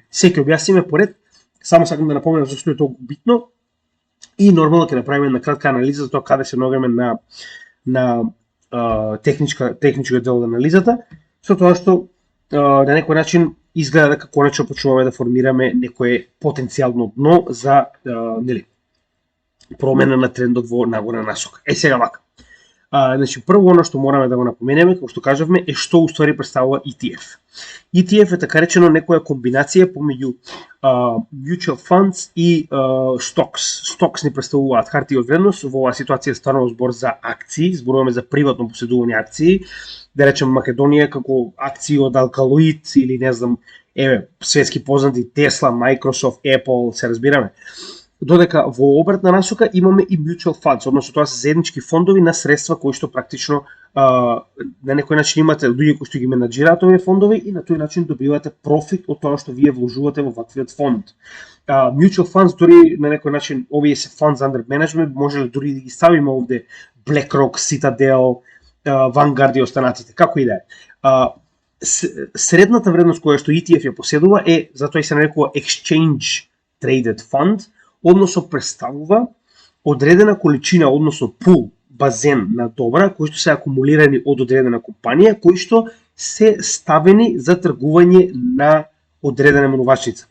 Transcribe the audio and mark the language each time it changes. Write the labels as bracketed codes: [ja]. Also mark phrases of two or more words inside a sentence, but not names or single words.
[mk] Се ќе објасниме поред, само сакам да напоменам зашто е толку битно и нормално ќе направиме на кратка анализа за тоа каде се ногаме на техничкиот дел од анализата, со тоа што на некој начин изгледа дека конечно почнуваме да формираме некое потенцијално дно за промена на трендот во нагорна насока. Сега вака. Значи, прво оно што мораме да го напоменеме, како што кажавме, е што уствари представува ETF. ETF е така речено некоја комбинација помеѓу [en] mutual funds [mk] и stocks. Stocks ни представуваат хартии од вредност, во оваа ситуација станува збор за акции, зборуваме за приватно поседување акции, да речем Македонија како акции од Alkaloid или не знам, светски познати Tesla, Microsoft, Apple, се разбираме. Додека во обратна насока имаме и [en] mutual funds, [mk] односно тоа се заеднички фондови на средства кои што практично на некој начин имате луѓе кои што ги менаџираат овие фондови и на тој начин добивате профит од тоа што вие вложувате во ваквиот фонд. [en] Mutual funds [mk] дури на некој начин овие се [en] funds under management, [mk] може ли дури да ги ставиме овде BlackRock, Citadel, Vanguard и останатите, како и да е. Средната вредност која што ETF ја поседува е, затоа и се нарекува [en] Exchange Traded Fund, [mk] односно представува одредена количина, односно пул, базен на добра, кои што се акумулирани од одредена компанија, кои што се ставени за тргување на одредена менувачница.